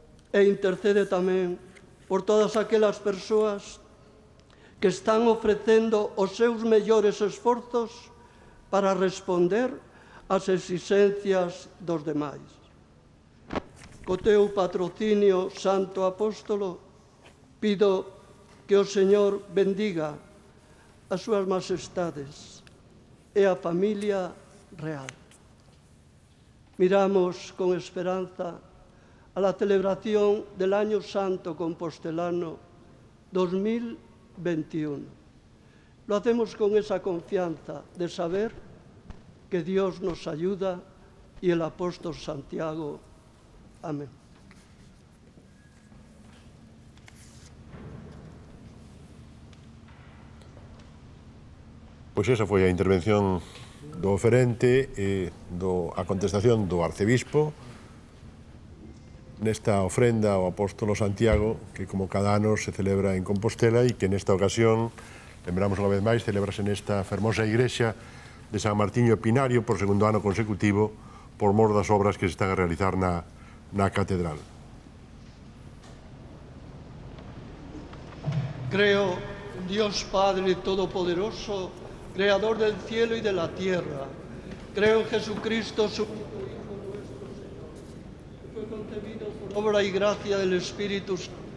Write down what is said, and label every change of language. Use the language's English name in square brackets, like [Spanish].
[Galician] E intercede tamén por todas aquelas persoas que están ofrecendo os seus mellores esforzos para responder ás exigencias dos demais. Co teu patrocinio, Santo Apóstolo, pido que o Señor bendiga as súas majestades e a familia real. [Spanish] Miramos con esperanza a la celebración del Año Santo Compostelano 2021. Lo hacemos con esa confianza de saber que Dios nos ayuda y el apóstol Santiago. Amén. [Galician] Pois esa foi a intervención do oferente e a contestación do arcebispo nesta ofrenda ao apóstolo Santiago, que como cada ano se celebra en Compostela e que nesta ocasión, lembramos unha vez máis, celebrase nesta fermosa igrexa de San Martiño Pinario por segundo ano consecutivo por mor das obras que se están a realizar na catedral. [Spanish] Creo en Dios Padre Todopoderoso, Creador del cielo y de la tierra. Creo en Jesucristo, su único Hijo nuestro Señor, que fue concebido por obra y gracia del Espíritu Santo.